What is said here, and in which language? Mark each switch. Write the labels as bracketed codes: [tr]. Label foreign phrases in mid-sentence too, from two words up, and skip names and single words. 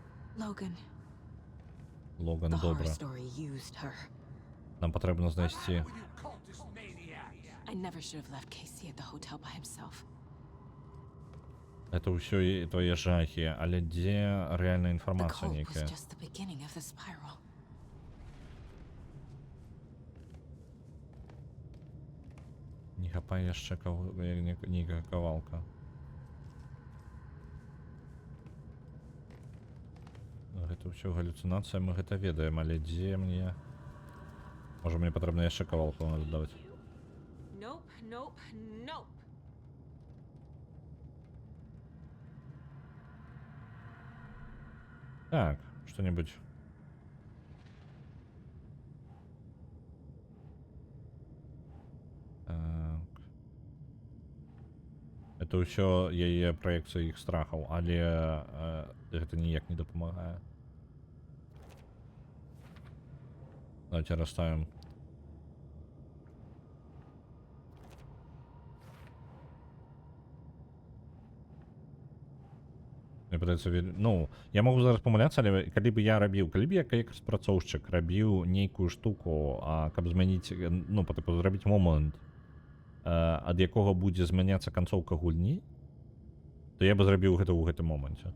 [en] Logan. [uk] Логан, [en] The horror [uk] добре. [en] story used her. [uk] Нам потрібно знайти. [en] I never should have left Casey at the hotel by himself. [uk] Це все твої жахи, але де реальна [en] The [uk] інформація [en] cult was [uk] ніяка? [en] just the beginning of the spiral. [be] Не хапай яшчэ нейкая кавалка. Гэта ўсё галюцынацыя, мы гэта ведаем, але дзе мне... Можа мне патрэбна яшчэ кавалку дадаваць. [en] Nope, nope, nope. [ru] Так, что-нибудь. Так. [be] Это ўсё яе праекцыя іх страхаў, але гэта ніяк не дапамагае. [ru] Давайте расставим. [be] Мне падаецца, ну, я могу зараз памыляцца, але калі б я як распрацоўшчык рабіў нейкую штуку, каб змяніць, ну, па тыпу зрабіць момант, ад якога будзе змяняцца канцоўка гульні, то я бы зрабіў гэта ў гэтым моманце.